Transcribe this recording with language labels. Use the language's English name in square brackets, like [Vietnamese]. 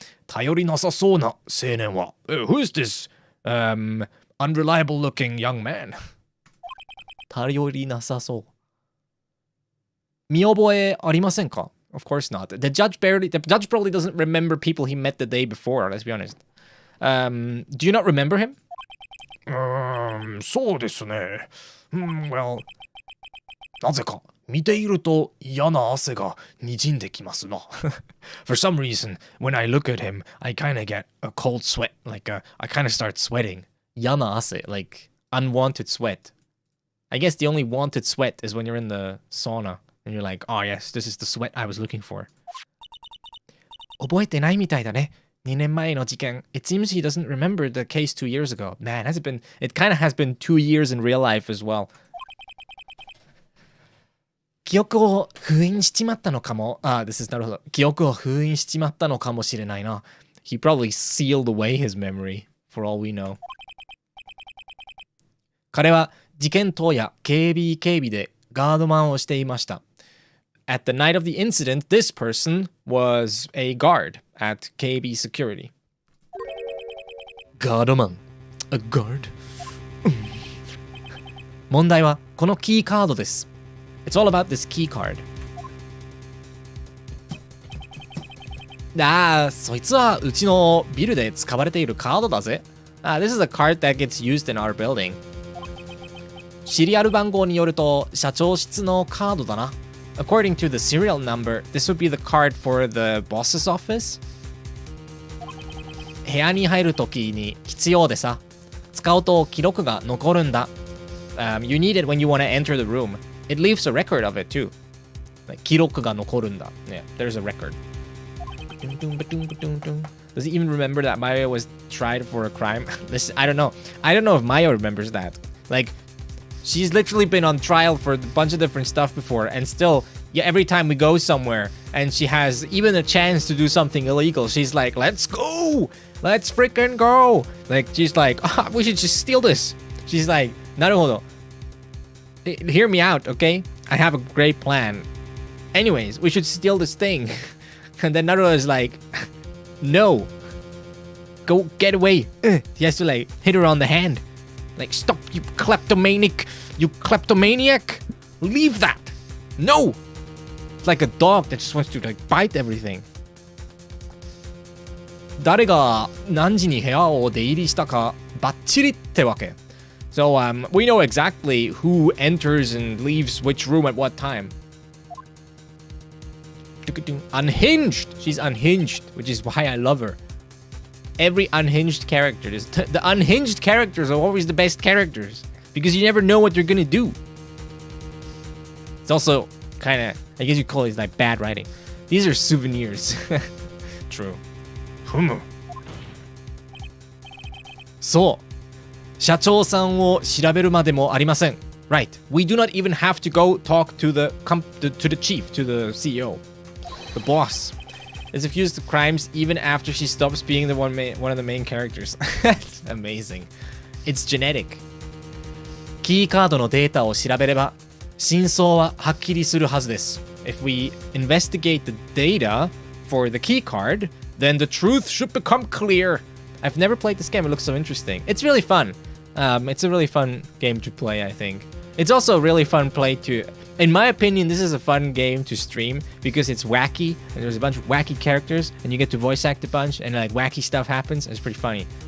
[Japanese] 頼りなさそうな青年は。 [English] Who's this unreliable looking young man? [Japanese] 頼りなさそう。見覚えありませんか? [English] Of course not. The judge probably doesn't remember people he met the day before, let's be honest. Do you not remember him? [Japanese] そうですね。 Well, なぜか見ていると嫌な汗が滲んできますな。 [English] For some reason, when I look at him, I kind of get a cold sweat. Like, I kind of start sweating. 嫌な汗, like unwanted sweat. I guess the only wanted sweat is when you're in the sauna and you're like, oh yes, this is the sweat I was looking for. [Japanese] 覚えてないみたいだね。 2年前の事件. [English] It seems he doesn't remember the case 2 years ago. Man, it kind of has been 2 years in real life as well. [Japanese] 記憶を封印しちまったのかも. [English] This is なるほど。 [Japanese] 記憶を封印しちまったのかもしれないな. [English] He probably sealed away his memory, for all we know. [Japanese] 彼は事件当夜、警備でガードマンをしていました。 [English] At the night of the incident, this person was a guard at KB Security. ガードマン A guard? [Japanese] 問題はこのキーカードです。 [English] It's all about this key card. [Japanese] そいつはうちのビルで使われているカードだぜ。 [English] This is a card that gets used in our building. [Japanese] シリアル番号によると社長室のカードだな。 [English] According to the serial number, this would be the card for the boss's office. [Japanese] 部屋に入るときに必要でさ。使うと記録が残るんだ。 [English] You need it when you want to enter the room. It leaves a record of it too. [Japanese] 記録が残るんだ。 [English] Yeah, there's a record. Does he even remember that Mario was tried for a crime? I don't know. I don't know if Mario remembers that. Like, she's literally been on trial for a bunch of different stuff before, and still, yeah, every time we go somewhere and she has even a chance to do something illegal, she's like, let's go! Let's freaking go! Like, she's like, we should just steal this. She's like, なるほど. Hear me out, okay? I have a great plan. Anyways, we should steal this thing. And then Naruto is like, no. Go get away. He has to like hit her on the hand. Like, stop, you kleptomaniac. You kleptomaniac. Leave that. No. It's like a dog that just wants to like bite everything. [Japanese] 誰が何時に部屋を出入りしたかバッチリってわけ。 [English] So, we know exactly who enters and leaves which room at what time. Unhinged! She's unhinged, which is why I love her. Every unhinged character. The unhinged characters are always the best characters. Because you never know what they're gonna do. It's also kind of, I guess you call it like bad writing. These are souvenirs. True. [Japanese] そう。社長さんを調べるまでもありません。 [English] Right. We do not even have to go talk to the chief, to the CEO, the boss. As if used to crimes even after she stops being the one of the main characters. That's amazing. It's genetic. [Japanese] キーカードのデータを調べれば真相ははっきりするはずです。 [English] If we investigate the data for the key card, then the truth should become clear. I've never played this game. It looks so interesting. It's really fun. It's a really fun game to play, I think. It's also a really fun play to... In my opinion, this is a fun game to stream because it's wacky and there's a bunch of wacky characters and you get to voice act a bunch and like wacky stuff happens. It's pretty funny.